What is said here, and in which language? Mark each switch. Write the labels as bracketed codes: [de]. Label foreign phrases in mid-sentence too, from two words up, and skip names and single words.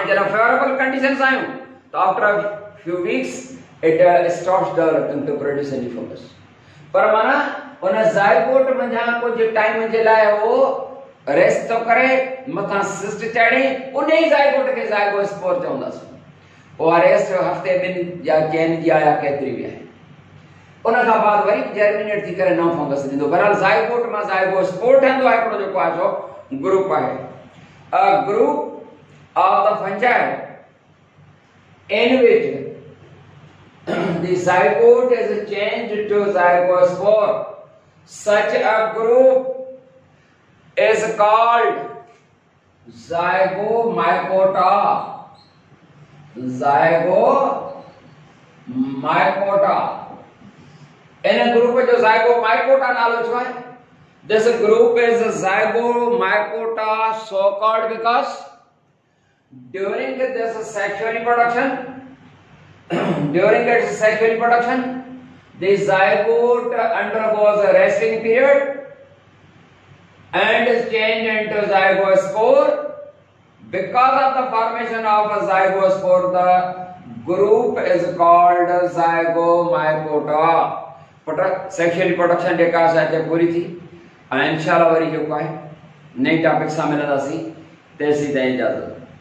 [sd] जरा [en] favorable conditions [sd] आयूं तो [en] after a few weeks it stops developing to produce any fungus [sd] पर माना उन zygote मंझा कुछ टाइम जे लाइ वो रेस्ट तो करे मथा सिस्ट चढ़े उन ही ज़ायगोट के ज़ायगोस्पोर चवंदासीं वो रेस्ट हफ्ते दिन या चैन जी आया केतिरी भी आहे उन खां बाद वरी जर्मिनेट थी करे नओ फंगस ॾींदो बहरहाल ज़ायगोट मां ज़ायगोस्पोर ठहंदो आहे हिकिड़ो जेको आहे सो ग्रुप आहे [en] a group of the fungi in which the zygote is changed to zygospore such a group is called zygomycota. Zygomycota. In a group [sd] जो zygomycota नालो छो है? [en] This group is zygomycota so called because during this sexual reproduction, the zygote undergoes a resting period and is changed into zygospore. Because of the formation of a zygospore, the group is called zygomycota. Sexual reproduction [sd] जेका असांखे पूरी थी ऐं इंशाअल्लाह वरी जेको आहे नई टॉपिक सां मिलंदासीं तेसीं ताईं इजाज़त।